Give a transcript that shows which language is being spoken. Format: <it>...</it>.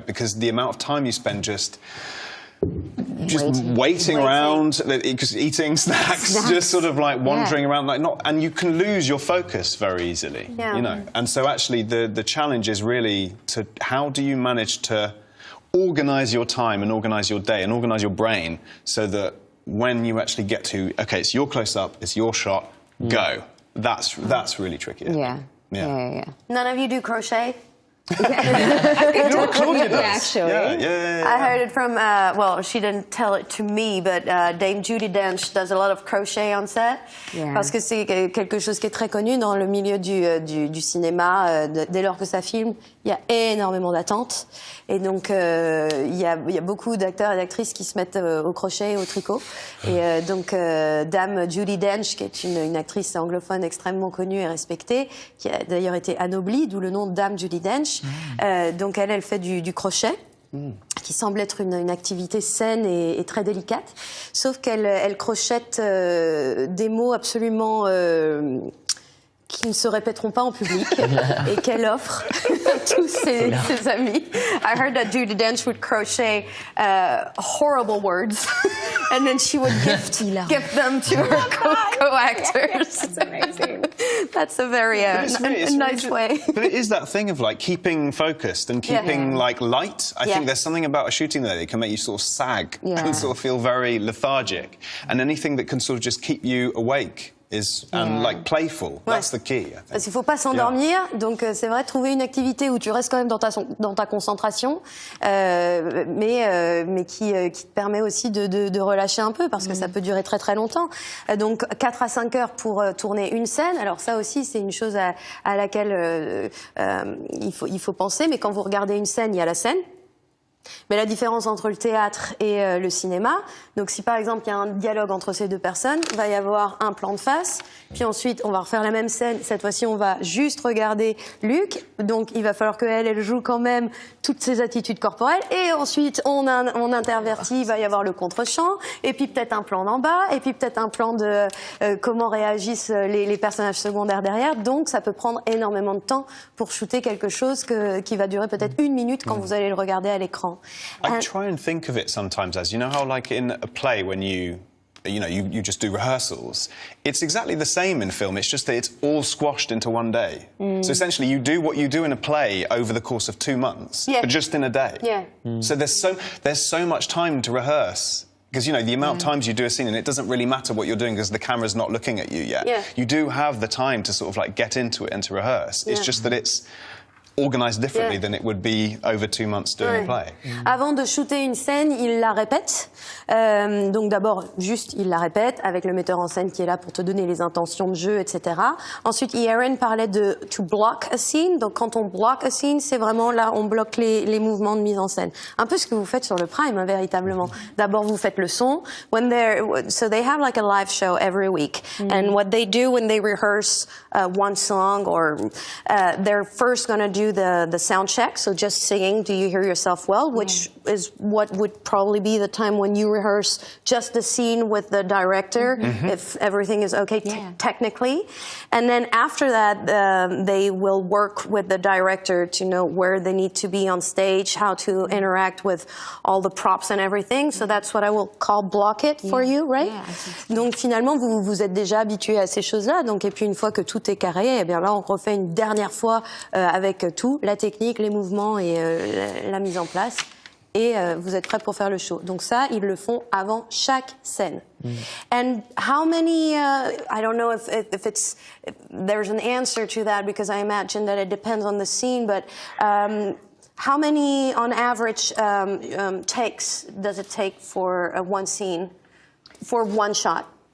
<en>Because the amount of time you spend just waiting around, eating snacks, just sort of like wandering around, and you can lose your focus very easily, And so actually the challenge is really how do you manage to organise your time and organise your day and organise your brain so that when you actually get to, okay, it's your close-up, it's your shot, go. That's really tricky. Yeah. None of you do crochet? Claudia does. Actually. Yeah. I heard it from, well, she didn't tell it to me, but Dame Judi Dench does a lot of crochet on set. Yeah.</en> <fr>Parce que c'est quelque chose qui est très connu dans le milieu du cinéma. Dès lors que ça filme, il y a énormément d'attentes. Et donc, il y a beaucoup d'acteurs et d'actrices qui se mettent au crochet et au tricot. Et donc, Dame Judi Dench, qui est une actrice anglophone extrêmement connue et respectée, qui a d'ailleurs été anoblie, d'où le nom de Dame Judi Dench. Donc, elle fait du crochet. Qui semble être une activité saine et très délicate, sauf qu'elle crochette des mots absolument qui ne se répéteront pas en public et qu'elle offre à tous ses amis.</fr> <en>I heard that Judi Dench would crochet horrible words and then she would gift them to her co-actors. That's amazing. That's a very nice way. But it is that thing of like keeping focused and keeping like light. I think there's something about a shooting there that can make you sort of sag and sort of feel very lethargic. And anything that can sort of just keep you awake and like playful. That's the key, I think.</en> <fr>Parce qu'il faut pas s'endormir, donc c'est vrai, trouver une activité où tu restes quand même dans ta concentration, mais qui te permet aussi de relâcher un peu, parce que ça peut durer très très longtemps. Donc 4 à 5 heures pour tourner une scène. Alors ça aussi, c'est une chose à laquelle il faut penser. Mais quand vous regardez une scène, il y a la scène. Mais la différence entre le théâtre et le cinéma, donc si par exemple il y a un dialogue entre ces deux personnes, il va y avoir un plan de face, puis ensuite on va refaire la même scène, cette fois-ci on va juste regarder Luc, donc il va falloir qu'elle joue quand même toutes ses attitudes corporelles, et ensuite on intervertit, il va y avoir le contre-champ, et puis peut-être un plan d'en bas, et puis peut-être un plan de comment réagissent les personnages secondaires derrière, donc ça peut prendre énormément de temps pour shooter quelque chose qui va durer peut-être 1 minute quand vous allez le regarder à l'écran.</fr> <en>I try and think of it sometimes as, how like in a play when you just do rehearsals, it's exactly the same in film, it's just that it's all squashed into one day. So essentially you do what you do in a play over the course of 2 months, but just in a day. So there's so much time to rehearse. Because, the amount of times you do a scene, and it doesn't really matter what you're doing because the camera's not looking at you yet. You do have the time to sort of like get into it and to rehearse. It's just that it's organised differently Yeah. than it would be over 2 months doing a play.</en> <fr>Avant de shooter une scène, il la répète. Donc d'abord, juste, il la répète avec le metteur en scène qui est là pour te donner les intentions de jeu, etc. Ensuite, Yerin parlait de</fr> <en>to block a scene.</en> <fr>Donc quand on</fr> <en>block a scene,</en> <fr>c'est vraiment là, on bloque les mouvements de mise en scène. Un peu ce que vous faites sur le Prime, hein, véritablement. D'abord, vous faites le son.</fr> <en>So they have like a live show every week. And what they do when they rehearse one song, or they're first going to do the sound check, so just singing, do you hear yourself well, which is what would probably be the time when you rehearse just the scene with the director, if everything is okay technically. And then after that, they will work with the director to know where they need to be on stage, how to interact with all the props and everything. So that's what I will call block it for you, right?</en> <fr>Donc finalement, vous êtes déjà habitué à ces choses-là. Donc, et puis une fois que tout est carré, eh bien là, on refait une dernière fois avec tout, la technique, les mouvements et la mise en place. Et vous êtes prêts pour faire le show. Donc ça, ils le font avant chaque scène.</fr> <en>And how many, I don't know if there's an answer to that, because I imagine that it depends on the scene, but how many, on average, takes does it take for one scene, for one shot?</en>